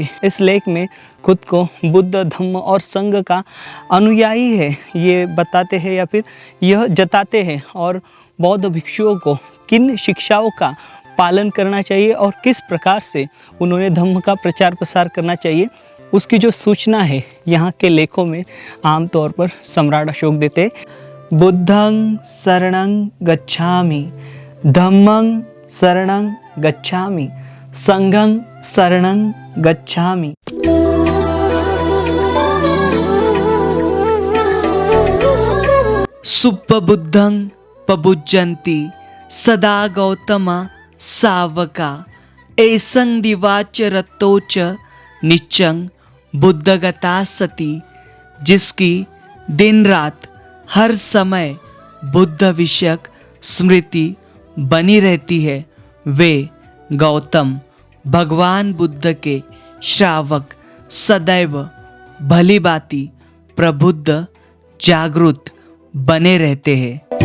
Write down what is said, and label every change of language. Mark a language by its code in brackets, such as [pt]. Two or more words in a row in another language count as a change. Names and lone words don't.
[hi] इस लेक में खुद को बुद्ध, धम्म और संघ का अनुयायी है ये बताते हैं या फिर यह जताते हैं, और बौद्ध भिक्षुओं को किन शिक्षाओं का पालन करना चाहिए और किस प्रकार से उन्होंने धम्म का प्रचार प्रसार करना चाहिए उसकी जो सूचना है यहाँ के लेखों में आमतौर पर सम्राट अशोक देते। [pi] बुद्धं शरणं गच्छामि, धम्मं शरणं गच्छामि, संघं शरणं गच्छामि। सुप्पबुद्धं पबुज्जन्ति सदा गौतमा सावका, एसं दिवाच रतोच निच्चं बुद्धगता सती। [hi] जिसकी दिन रात हर समय बुद्ध विषयक स्मृति बनी रहती है, वे गौतम भगवान बुद्ध के श्रावक सदैव भली भांति प्रबुद्ध जागृत बने रहते हैं।